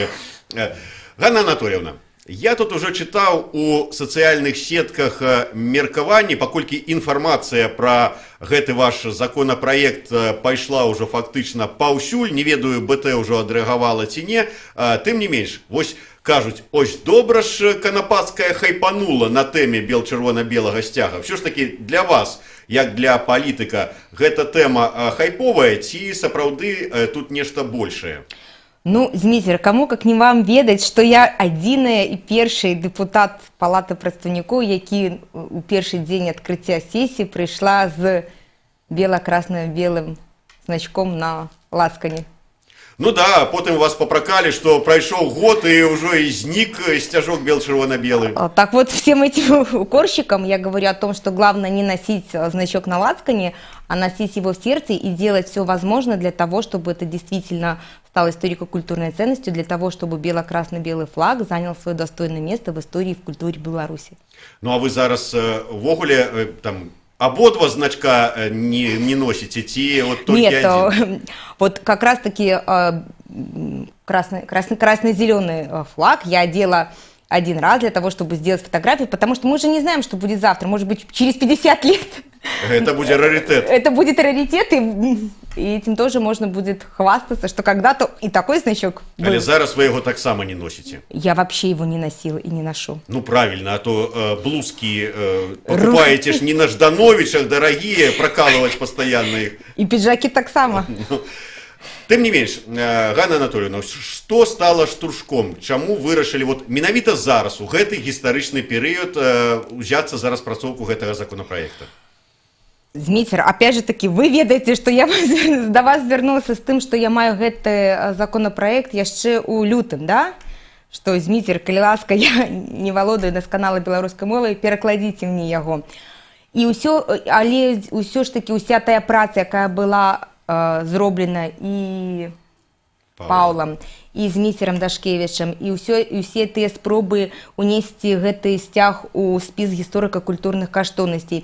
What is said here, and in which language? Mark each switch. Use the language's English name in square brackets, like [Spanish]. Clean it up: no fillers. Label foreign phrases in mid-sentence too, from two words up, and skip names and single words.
[Belarusian] Ганна Анатольевна, я тут уже чытаў у сацыяльных сетках меркаванні, паколькі інфармацыя пра гэты ваш законапраект пайшла ўжо фактычна паўсюль, не ведаю, БТ ўжо адрэагавала ці не, тым не менш, вось кажуць, ось добра ж Канапацкая хайпанула на тэме бел-чырвона-белага сцяга. [Russian] Всё ж таки [Belarusian] для вас, як для палітыка, гэта тэма хайповая ці сапраўды тут нешта большае? Ну, Зміцер, [Russian] кому как не вам [Belarusian] ведаць, што я адзіная і першы дэпутат Палаты прадстаўнікоў, які у першы дзень адкрыцця сесіі прыйшла з бела-красна-белым значком на лацкане. Ну да, потым вас попракалі, што прайшоў год і ўжо і знік сцяжок бел-чырвона-белы. [Russian] Так вот, всем этим укорщикам я говорю о том, что главное не носить значок на лацкане, а носить его в сердце и делать все возможное для того, чтобы это действительно стало историко-культурной ценностью, для того, чтобы бело-красно-белый флаг занял свое достойное место в истории и в культуре Беларуси. [Belarusian] Ну а вы зараз ввогуле там ободва [Russian] значка не носите, [Belarusian] ці вот только [Russian] Нет, один? Вот как раз-таки красно-зеленый флаг я одела один раз для того, чтобы сделать фотографию, потому что мы же не знаем, что будет завтра, может быть, через 50 лет. Это будет раритет. Это будет раритет, и этим тоже можно будет хвастаться, что когда-то и такой значок был. [Belarusian] Але зараз вы его так само не носите. [Russian] Я вообще его не носила и не ношу. Ну правильно, а то блузки покупаете ж не на Ждановичах, дорогие, прокалывать постоянно их. И пиджаки [Belarusian] так само. Тым не менш, Ганна Анатольевна, што стала штуршком? Чаму вырашылі вот менавіта зараз, у гэты гістарычны перыяд, узяцца за распрацоўку гэтага законапраекта? Зміцер, [Russian] опять же таки, [Belarusian] вы ведаеце, што я до вас звярнулася з тым, што я маю гэты законапраект яшчэ ў лютым, да? Што, Зміцер, калі ласка, я не валодаю дасканала беларускай мовай, перакладзіце мне яго. І ўсё, але ўсё ж таки, уся тая праца, якая была зроблена і Паўлам, і Зміцерам Дашкевічам, і ўсе тыя спробы унесці гэты сцяг у спіс гісторыка-культурных каштоўнасцей.